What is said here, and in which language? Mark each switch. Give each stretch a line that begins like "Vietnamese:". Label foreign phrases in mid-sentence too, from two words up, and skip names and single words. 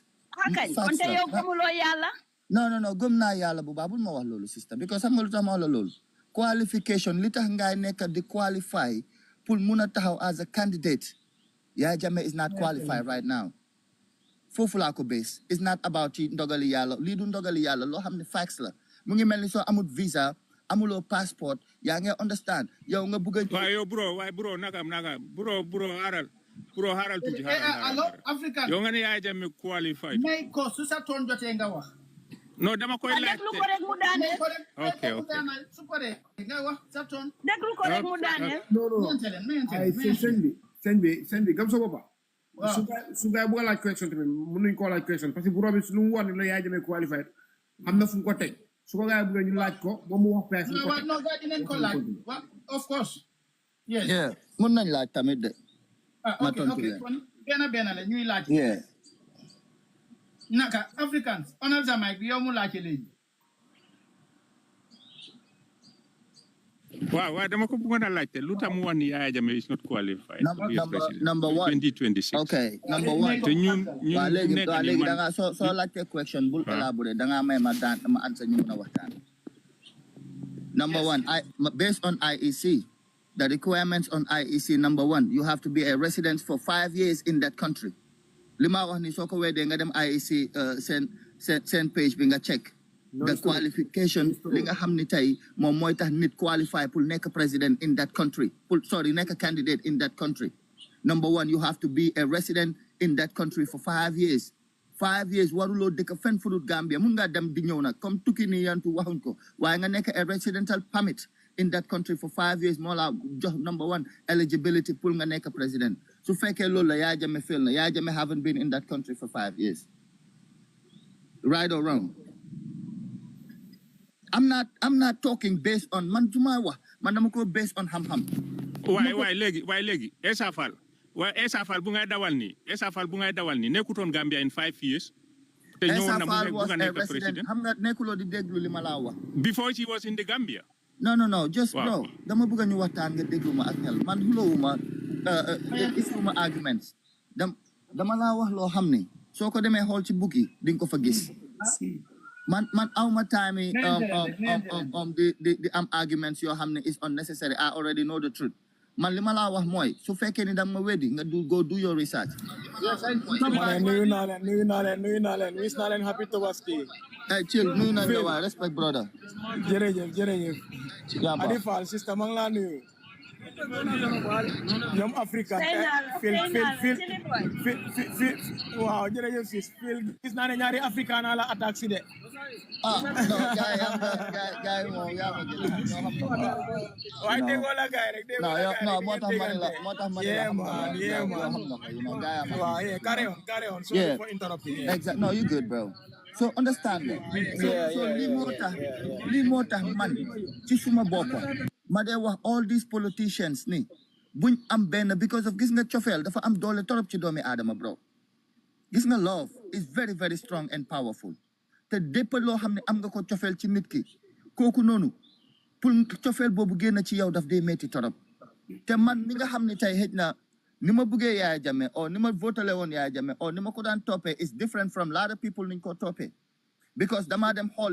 Wolof: kañ kon te yow gëmuloo yàlla non gëm naa yàlla bu baax bul ma wax loolu
English: sister because
Wolof: xam nga lu tax ma wax la loolu qualification li tax ngay nekk di qualify pour mun a taxaw
English: as a candidate Yaya Jammeh is not qualified right now
Wolof: foofu laa ko
English: base it's not about
Wolof: ci ndogali yàlla lii du ndogali yàlla loo xam ne facts la mu ngi mel ni soo amul visa amuloo passport yaa ngi understand yow nga bëgg a waaye yow bro nagam bro haral tuuti allo African yow nga ne Yaya Jammeh qualified may ko su sa toon jotee nga wax non dama koy laaj déglu ko rek mu daaneel ok su ko rek nga wax sa toon déglu ko rek mu daaneel ay sëñ bi gam sa boppa su nga bëgg a laaj question tamit mën nañu koo laaj question
French: parce que
Wolof: bu robi lu mu wax ne la Yaya Jammeh qualified am na fu mu ko teg su ko gaa bëgg ñu laaj ko ba mu wax place no gaa dinañ ko laaj
English: of course yes
Wolof: yeah mën nañ laaj tamit de ok kon benn la ñuy laaj naka Africans onal sa mic bi yow mu laajte léegi waaw dama ko bëggoon a laajte lu tax mu wax ni Yaya Jammeh
English: is not qualified to be a president number one 2026 okay number one
Wolof: te ñun léegi da nga soo laajte
English: question
Wolof: bul élaborer da nga may ma
English: answer
Wolof: ñu mën a waxtaan
English: number one based on IEC the requirements on IEC number one you have to be a resident for 5 years in that country
Wolof: li ma wax ni soo ko weedee nga dem IEC seen page bi nga
English: check the qualification
Wolof: li nga xam ni tey moom mooy tax nit qualify pour nekk
English: president in that country nekk candidate in that country number one you have to be a resident in that country for 5 years 5 years
Wolof: waruloo dëkk fen fudut Gambia mun ngaa dem di ñëw nag comme tukki ni yantu waxuñ ko waaye nga nekk
English: a residential permit in that country for 5 years
Wolof: moo la jox
English: number 1 eligibility
Wolof: pour nga nekk président su fekkee loolu la
English: Yaya Jammeh fail na Yaya Jammeh haven't been in that country for 5 years right or wrong I'm not talking based on
Wolof: man juma wax man dama ko
English: based on
Wolof: xam-xam waay léegi Essa Faal bu ngay dawal ni nekkutoon Gambia
English: in 5 years
Wolof: te ñëwoon na bu nga nekk président xam nga nekkuloo di déglu li ma laa wax
English: before she was in the Gambia no just no
Wolof: dama bëgg ñu waxtaan nga déglu ma ak xel man xulowuma isuma arguments dama laa wax loo xam ne soo ko demee xool ci bukki di nga ko fa gis man awma time di am arguments yoo xam ne
English: is unnecessary I already know the truth
Wolof: man li ma laa wax mooy su fekkee ni danga ma weddi nga
English: go do your research
Wolof: nuyu naa leen wis naa leen happy Tabaski chill nuyu naa la waay
English: respect brother
Wolof: jërëjëf Adi Fall sister maa ngi laa nuyu ñoom Africa fil waaw jërëjëf sis fil gis naa ne ñaari africain la attaque si de no gaay moom yaa ma jël waaye déggoo la gaay rek no moo tax ma ne la xam nga ko
English: waaw carry on sorry for interrupting exactly no you good bro so understand that so
Wolof: lii moo tax man ci suma bopp ma dee wax
English: all these politicians
Wolof: ni buñ am benn
English: because of
Wolof: gis nga cofeel dafa am doole torop ci doomi aadama bro gis nga
English: love is very very strong and powerful
Wolof: te dépp loo xam ne am nga ko cofeel ci nit ki kooku noonu pour cofeel boobu génn ci yow daf dee metti torop te man mi nga xam ne tey xëj na ni ma bëggee Yaya Jammeh o ni ma votale woon Yaya Jammeh o ni ma ko daan toppee
English: is different from lot of people
Wolof: niñ ko toppee because damaa dem xool